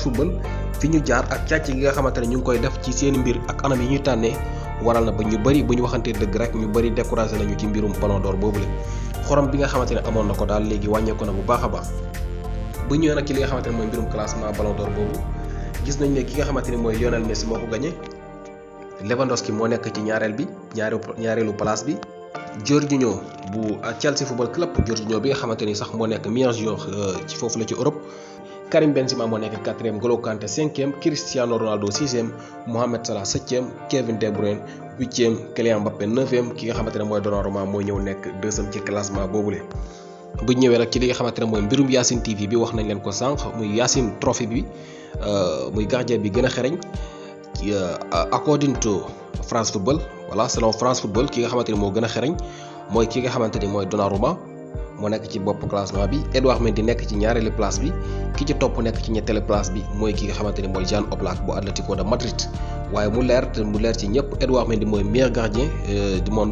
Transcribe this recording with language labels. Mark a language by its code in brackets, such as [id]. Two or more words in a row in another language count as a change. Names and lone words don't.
[wo] Football fi ñu jaar ak càcc gi nga xamante ne ñu ngi koy def ci seen mbir ak anam yi ñuy tànnee waral na ba ñu bëri bu ñu waxantee dëgg rek ñu bëri découragé nañu ci mbirum Ballon d'Or boobu la xorom bi nga xamante ne amoon na ko daal léegi wàññeeku na bu baax a baax bu ñëwee nag ci li nga xamante ne mooy mbirum classement Ballon d'Or boobu gis nañ ne ki nga xamante ne mooy Lionel Messi moo ko gagné Lewandowski moo nekk ci ñaareelu place bi Jorginho bu Chelsea Football Club, Jorginho bi nga xamante ni sax moo nekk [fr] meilleur joueur [wo] ci foofu la ci Europe. Karim Benzema moo nekk 4e, N'Golo Kanté 5e, Cristiano Ronaldo 6e, Mohamed Salah 7e, Kevin De Bruyne 8e, Kylian Mbappé 9e, ki nga xamante ne mooy Donnarumma mooy ñëw nekk 2e ci classement boobule. bu ñëwee nag ci li nga xamante ne mooy mbirum Yacine TV bi wax nañ leen ko sànq muy Yacine Trophy bi muy gardien bi gën a xereñ [en] according to [wo] France Football, [fr] voilà selon [wo] France Football ki nga xamante ni moo gën a xereñ mooy ki nga xamante ni mooy Donnarumma moo nekk ci bopp classement bi. Edouard Mendy nekk ci ñaareelu place bi, ki ci topp nekk ci ñetteelu place bi mooy ki nga xamante ni mooy Jan Oblak bu Atlético de Madrid. waaye mu leer ci ñëpp, Edouard Mendy mooy [fr] meilleur gardien du monde.